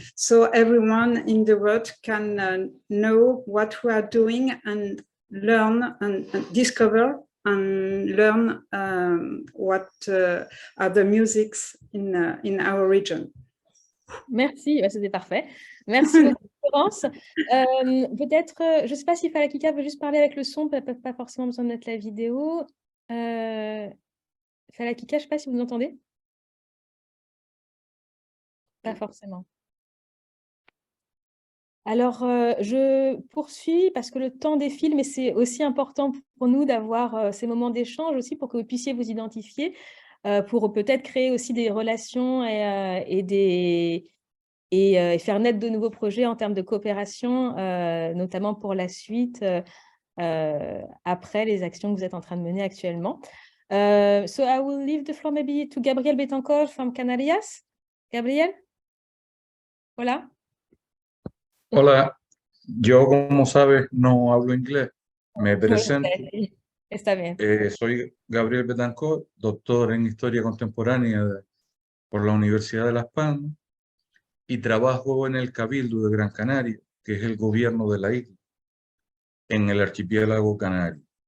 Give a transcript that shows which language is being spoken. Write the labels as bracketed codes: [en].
[en] So everyone in the world can know what we are doing and learn and discover and learn what are the musics in our region. [fr] Merci, c'était parfait. Merci beaucoup, Florence. Peut-être, je ne sais pas si Falakika veut juste parler avec le son, pas forcément besoin de mettre la vidéo. Falakika, je ne sais pas si vous nous entendez. Pas forcément. Alors, je poursuis parce que le temps défile, mais c'est aussi important pour nous d'avoir ces moments d'échange aussi pour que vous puissiez vous identifier, pour peut-être créer aussi des relations et faire naître de nouveaux projets en termes de coopération, notamment pour la suite, après les actions que vous êtes en train de mener actuellement. [en] So I will leave the floor maybe to Gabriel Betancourt from Canarias. [es] Gabriel? Hola. Hola, yo como sabes no hablo inglés, me presento. Está bien. Soy Gabriel Betancourt, doctor en Historia Contemporánea por la Universidad de Las Palmas y trabajo en el Cabildo de Gran Canaria, que es el gobierno de la isla, en el archipiélago canario.